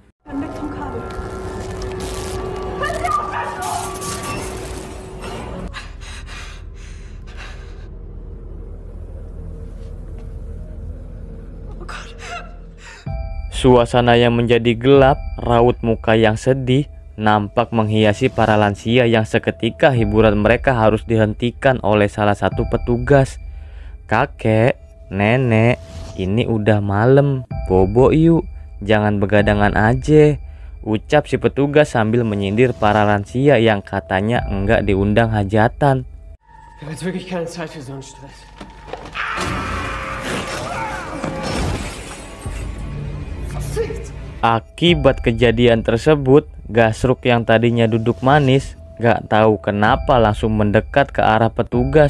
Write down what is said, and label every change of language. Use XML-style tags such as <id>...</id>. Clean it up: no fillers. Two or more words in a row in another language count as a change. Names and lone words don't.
<id>Suasana yang menjadi gelap, raut muka yang sedih nampak menghiasi para lansia yang seketika hiburan mereka harus dihentikan oleh salah satu petugas. "Kakek, nenek, ini udah malam, bobo yuk, jangan begadangan aja," ucap si petugas sambil menyindir para lansia yang katanya enggak diundang hajatan.</id> <de>Ich habe jetzt wirklich keine Zeit für so einen Stress.</de> <id>Akibat kejadian tersebut, Gasruk yang tadinya duduk manis gak tahu kenapa langsung mendekat ke arah petugas.</id>